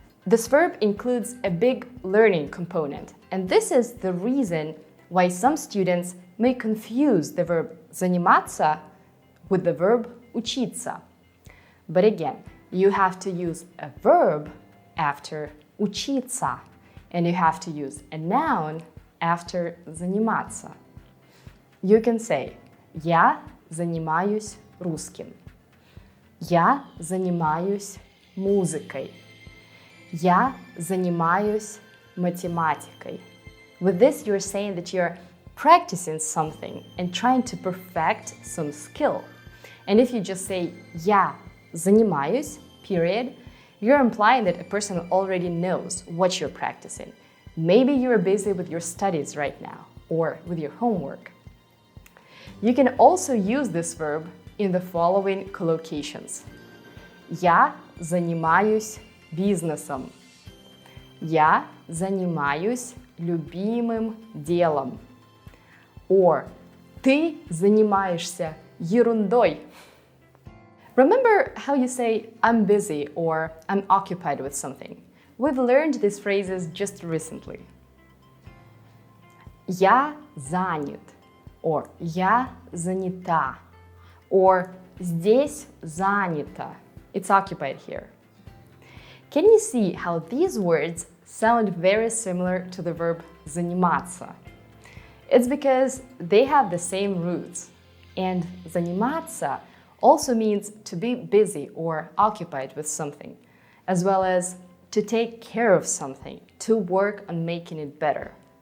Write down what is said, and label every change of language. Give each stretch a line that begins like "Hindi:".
English: This verb includes a big learning component, and this is the reason why some students may confuse the verb заниматься with the verb учиться. But again, you have to use a verb after учиться, and you have to use a noun after заниматься. You can say
Russian: «Я занимаюсь русским», «Я занимаюсь музыкой», «Я занимаюсь математикой».
English: With this, you're saying that you're practicing something and trying to perfect some skill. And if you just say
Russian: «Я занимаюсь»,
English: period, you're implying that a person already knows what you're practicing. Maybe you're busy with your studies right now or with your homework. You can also use this verb in the following collocations.
Russian: Я занимаюсь бизнесом. Я занимаюсь любимым делом.
English: Or
Russian: ты занимаешься ерундой.
English: Remember how you say I'm busy or I'm occupied with something? We've learned these phrases just recently.
Russian: Я занят,
English: or
Russian: я занята, or здесь занято.
English: It's occupied here. Can you see how these words sound very similar to the verb заниматься? It's because they have the same roots. And заниматься also means to be busy or occupied with something, as well as to take care of something, to work on making it better.